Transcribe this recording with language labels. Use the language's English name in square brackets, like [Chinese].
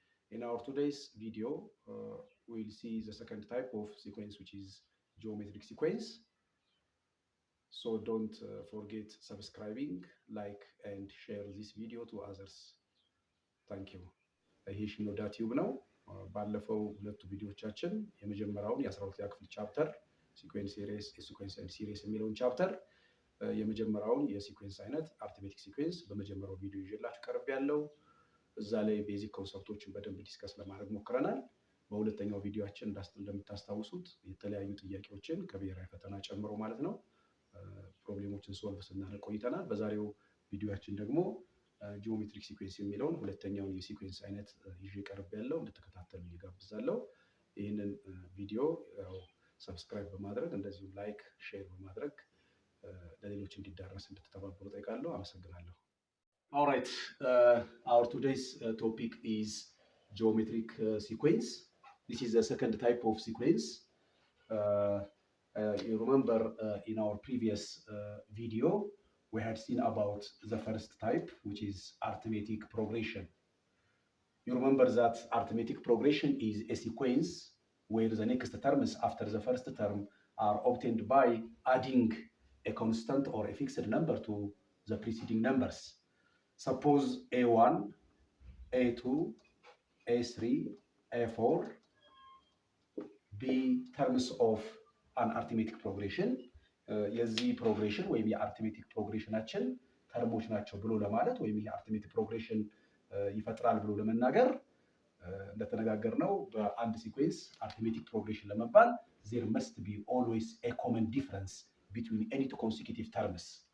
[English] In our today's video, we'll see the second type of sequence, which is geometric sequence. So don't forget subscribing, like, and share this video to others. Thank you. [Amharic] ይሄ ሽኖዳ ቲዩብ ነው። ባለፈው ሁለቱ ቪዲዮዎቻችን የመጀመሪያውን የ12ኛ ክፍል ቻፕተር ሲኩዌንስ ኤንድ ሲሪስ የሚለውን ቻፕተር የመጀመሪያውን የሲኩዌንስ አይነት አርithmetic ሲኩዌንስ በመጀመሪያው ቪዲዮ ይዤላችሁ ቀርብ ያለው እዛ ላይ ቤዚክ ኮንሰፕቶችን በደንብ ዲስከስ ለማድረግ ሞክረናል። በሁለተኛው ቪዲዮአችን እንደምታስታውሱት የተለያዩ ጥያቄዎችን ከብሔራዊ ፈተና ጨምሮ ማለት ነው ፕሮብሌሞችን ሶልቭ ስናደርግ ቆይተናል። በዛሬው ቪዲዮአችን ደግሞ ጂኦሜትሪክ ሲኩዌንስ የሚለውን ሁለተኛውን የሲኩዌንስ አይነት ይዤ ቀርብ ያለው እንድትከታተሉ ይጋብዛለሁ። ይህንን ቪዲዮ ሰብስክራይብ በማድረግ እንደዚሁ ላይክ ሼር በማድረግ ለሌሎች እንዲዳረስ እንድትተባበሩ ጠይቃለሁ። አመሰግናለሁ። [English] All right, our today's topic is geometric sequence. This is the second type of sequence. You remember in our previous video, we had seen about the first type, which is arithmetic progression. You remember that arithmetic progression is a sequence where the next terms after the first term are obtained by adding a constant or a fixed number to the preceding numbers. Suppose A1, A2, A3, A4 be terms of an arithmetic progression. [Amharic] የዚህ ፕሮግሬሽን ወይም የአርithmetic ፕሮግሬሽናችን ተርሞች ናቸው ብሎ ለማለት ወይም የአርithmetic ፕሮግሬሽን ይፈጥራል ብሎ ለመናገር እንደተነጋገርነው በአንድ ሲኩዌንስ arithmetic ፕሮግሬሽን ለመባል [English] there must be always a common difference between any two consecutive terms.